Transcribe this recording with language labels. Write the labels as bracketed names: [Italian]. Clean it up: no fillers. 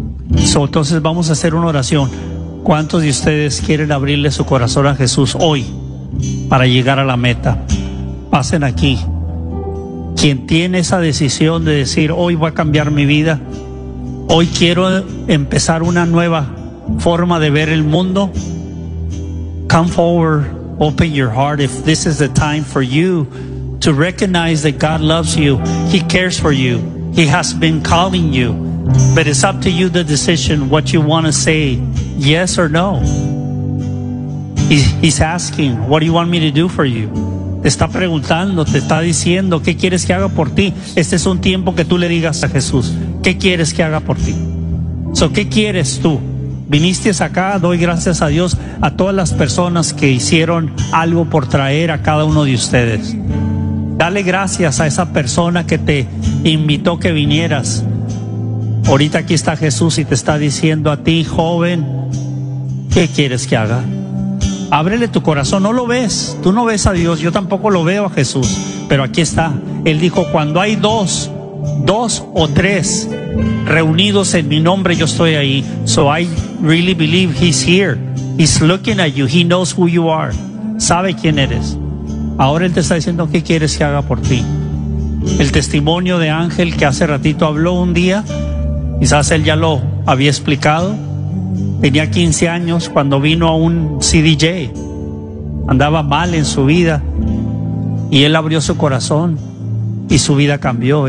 [Spanish] Entonces vamos a hacer una oración. ¿Cuántos de ustedes quieren abrirle su corazón a Jesús hoy para llegar a la meta? Pasen aquí. Quien tiene esa decisión de decir: hoy voy a cambiar mi vida, hoy quiero empezar una nueva forma de ver el mundo, [English] come forward, open your heart. If this is the time for you to recognize that God loves you, He cares for you, He has been calling you, but it's up to you the decision, what you want to say, yes or no. He's asking, what do you want me to do for you? [Spanish] Te está preguntando, te está diciendo: ¿qué quieres que haga por ti? Este es un tiempo que tú le digas a Jesús: ¿qué quieres que haga por ti? So, ¿qué quieres tú? Viniste acá, doy gracias a Dios a todas las personas que hicieron algo por traer a cada uno de ustedes. Dale gracias a esa persona que te invitó que vinieras. Ahorita aquí está Jesús y te está diciendo a ti, joven: ¿qué quieres que haga? Ábrele tu corazón, no lo ves, tú no ves a Dios, yo tampoco lo veo a Jesús, pero aquí está. Él dijo: cuando hay dos o tres reunidos en mi nombre, yo estoy ahí. [English] So I really believe He's here, He's looking at you, He knows who you are, [Spanish] sabe quién eres. Ahora Él te está diciendo: ¿qué quieres que haga por ti? El testimonio de Ángel que hace ratito habló un día, quizás él ya lo había explicado. Tenía 15 años cuando vino a un CDJ. Andaba mal en su vida y él abrió su corazón y su vida cambió.